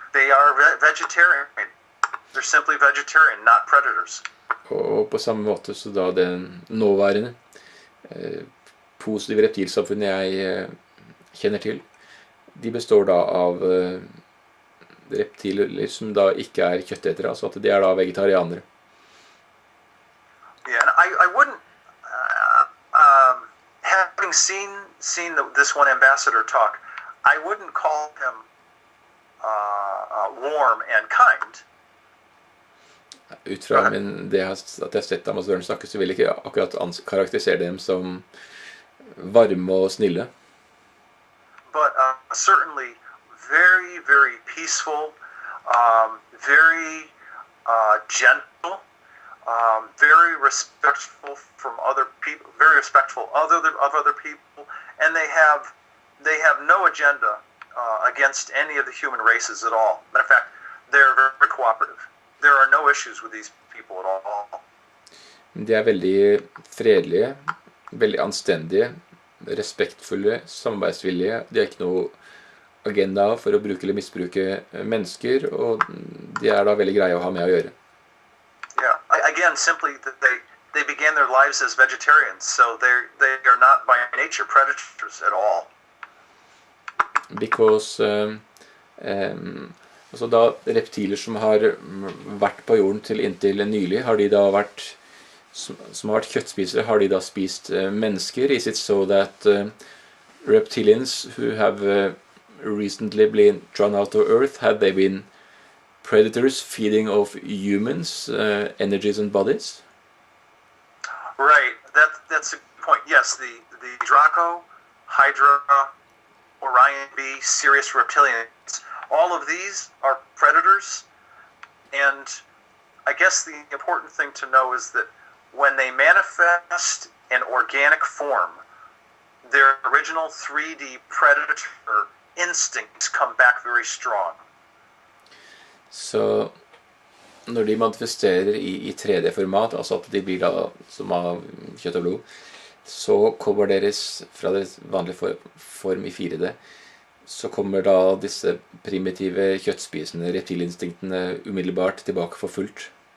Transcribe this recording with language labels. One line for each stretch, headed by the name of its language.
English: They are vegetarian. They're simply vegetarian, not predators.
Norwegian: Og på samme måte så da den nåværende positive reptilsamfunnet jeg kjenner til, de består da av reptiler som da ikke er kjøttetere, altså at de er da vegetarianere.
English: Yeah, and I wouldn't, having seen this one ambassador talk, I wouldn't call him warm and kind.
Norwegian: Ut fra at jeg har sett ambassadøren snakke, så vil jeg ikke akkurat karakterisere dem som varme og snille.
English: But certainly very, very peaceful, very gentle, very respectful from other people, very respectful of other people, and they have no agenda against any of the human races at all. Matter of fact, they're very cooperative. There are no issues with these people at all.
Norwegian: De er veldig fredelige, veldig anstendige, respektfulle, samarbeidsvillige. De har ikke noe agenda for å bruke eller misbruke mennesker, og de er da veldig greie å ha med å gjøre.
English: Yeah, again, simply they began their lives as vegetarians, so they are not by nature predators at all.
Norwegian: Because altså da reptiler som har vært på jorden til inntil nylig, har de da vært som har vært kjøttspisere, har de da spist mennesker?
English: Is it so that reptilians who have recently been drawn out of Earth, had they been predators feeding off humans, energies and bodies? Right, that's a good point. Yes, the Draco, Hydra, Orion B, Sirius reptilians, all of these are predators, and I guess the important thing to know is that when they manifest in organic form, their original 3D predator instincts come back very strong.
Norwegian: Så når de manifesterer i 3D-format, altså at de blir da som av kjøtt og blod, så kommer deres, fra deres vanlige form i 4D, så kommer da disse primitive kjøttspisende reptilinstinktene umiddelbart tilbake for fullt.